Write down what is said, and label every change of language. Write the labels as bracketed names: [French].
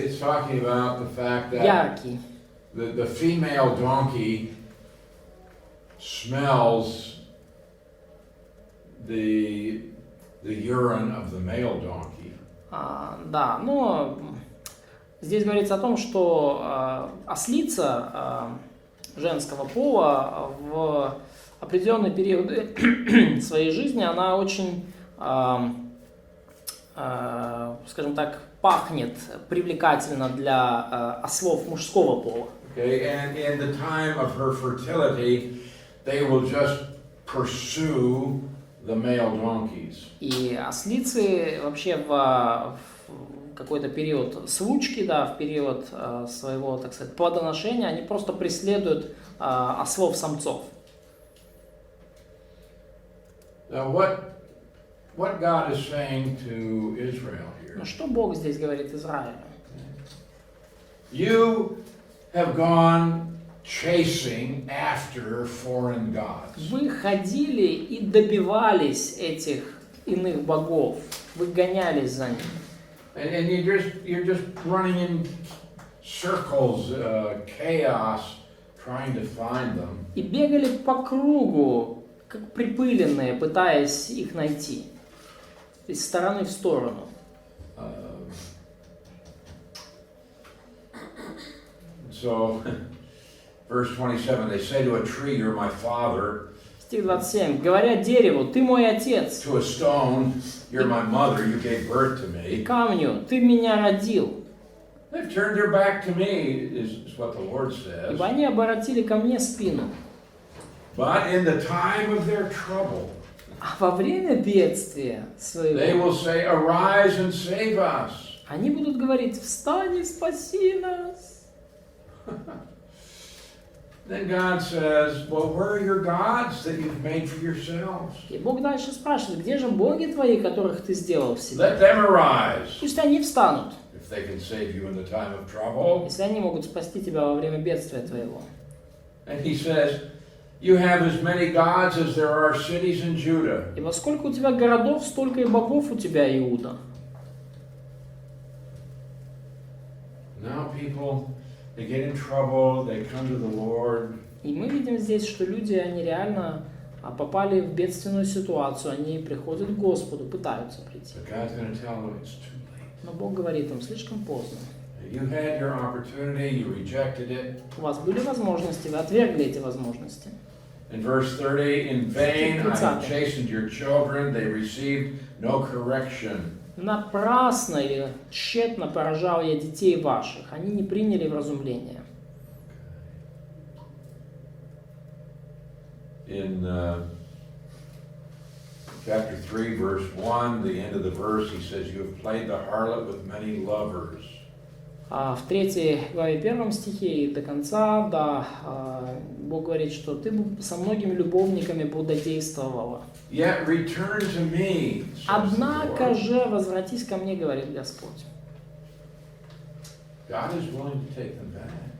[English] it's talking about the fact that [Russian] Яркий. [English] the female donkey smells the urine of the male donkey. [Russian] Да, но здесь говорится о том, что ослица женского пола в определенный период своей жизни, она очень, скажем так, пахнет привлекательно для ослов мужского пола. [English] Okay, and in the time of her fertility, they will just pursue the male donkeys. [Russian] И ослицы вообще в какой-то период случки, да, в период своего, так сказать, плодоношения, они просто преследуют ослов-самцов. [English] Now, what God is saying to Israel here? [Russian] Но что Бог здесь говорит Израилю? [English] You have gone chasing after foreign gods. [Russian] Вы ходили и добивались этих иных богов, вы гонялись за ними. [English] And you're just running in circles, chaos, trying to find them. [Russian] И бегали по кругу, как припыленные, пытаясь их найти. Из стороны в сторону. [English] So, verse 27, they say to a tree, you're my father. [Russian] Стих 27. Говорят дереву, ты мой отец. [English] To a stone, you're my mother, you gave birth to [Russian] И [English] me. [Russian] камню, ты меня родил. [English] They've turned their back to me, is what the Lord says. [Russian] Ибо они обратили ко мне спину. [English] But in the time of their trouble, [Russian] А во время бедствия [English] they [Russian] своего, [English] will say, arise and save us. [Russian] они будут говорить, встань и спаси нас. [English] Then God says, well, where are your gods that you've made for yourselves? [Russian] И Бог дальше спрашивает, где же боги твои, которых ты сделал в себе? [English] Let them arise. [Russian] Пусть они встанут, [English] If they can save you in the time of trouble. [Russian] если они могут спасти тебя во время бедствия твоего. [English] And he says, you have as many gods as there are cities in Judah. [Russian] Ибо сколько у тебя городов, столько и богов у тебя, Иуда. [English] Now people, they get in trouble, they come to the Lord. [Russian] И мы видим здесь, что люди, они реально попали в бедственную ситуацию, они приходят к Господу, пытаются прийти. [English] But God's going to tell them it's too late. [Russian] Но Бог говорит им, слишком поздно. [English] You had your opportunity, you rejected it. [Russian] У вас были возможности, вы отвергли эти возможности. [English] In verse 30, in vain I have chastened your children, they received no correction. [Russian] Напрасно или тщетно поражал я детей ваших, они не приняли вразумления. [English] In chapter 3, verse 1, the end of the verse, he says, you have played the harlot with many lovers. [Russian] в 3 главе 1 стихе и до конца, да, Бог говорит, что ты со многими любовниками блудодействовала. [English] Yet return to me, says the [Russian] Однако [English] Lord. [Russian] же возвратись ко мне, говорит Господь. [English] God is willing to take them back.